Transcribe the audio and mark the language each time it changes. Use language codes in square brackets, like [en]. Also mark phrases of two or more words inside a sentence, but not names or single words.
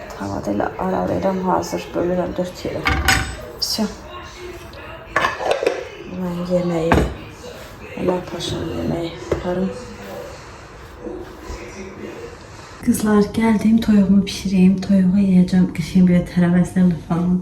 [az] arvada ilə aralayıram, hazır bölürəm 4 yerə. [ru] Все. [az] Mən yeməyi, Ömər Paşanın yeməyi yaparım. [tr] Kızlar, geldim toyuğumu pişireyim. Toyuğu yiyeceğim. Kışın böyle tərəvəzlərlə falan.